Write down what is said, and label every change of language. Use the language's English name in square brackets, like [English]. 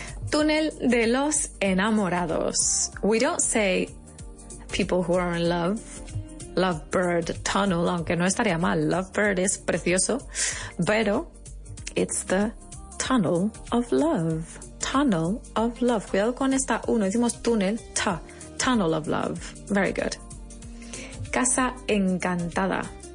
[Spanish] túnel de los enamorados. [English] We don't say people who are in love. Lovebird tunnel, [Spanish] aunque no estaría mal. Lovebird es precioso, pero [English] it's the tunnel of love. Tunnel of love. [Spanish] Cuidado con esta uno. Decimos túnel, [English] tunnel of love. Very good. [Spanish] Casa encantada.